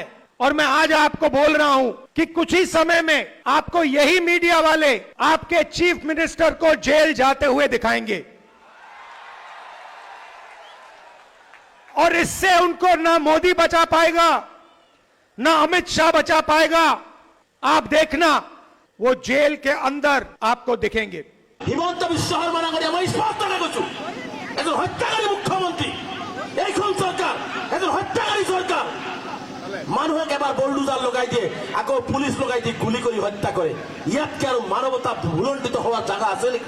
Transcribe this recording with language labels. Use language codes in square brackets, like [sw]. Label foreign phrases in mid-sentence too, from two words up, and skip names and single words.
[hi] और मैं आज आपको बोल रहा हूं कि कुछ ही समय में आपको यही मीडिया वाले आपके [en] chief minister [hi] को जेल जाते हुए दिखाएंगे, और इससे उनको ना मोदी बचा पाएगा, ना अमित शाह बचा पाएगा। आप देखना, वो जेल के अंदर आपको दिखेंगे। [as] হিমন্ত বিশ্ব শর্মাৰ আগতে মই স্পষ্ট কৈছো, এজন হত্যাকাৰী মুখ্যমন্ত্ৰী এইখন চৰকাৰ, এজন হত্যাকাৰী চৰকাৰ। মানুহক এবাৰ বলডুজাৰ লগাই দিয়ে, আকৌ পুলিচ লগাই দি গুলি কৰি হত্যা কৰে। ইয়াতকে আৰু মানৱতা ভুলণ্ডিত হোৱাৰ জাগা আছে নেকি?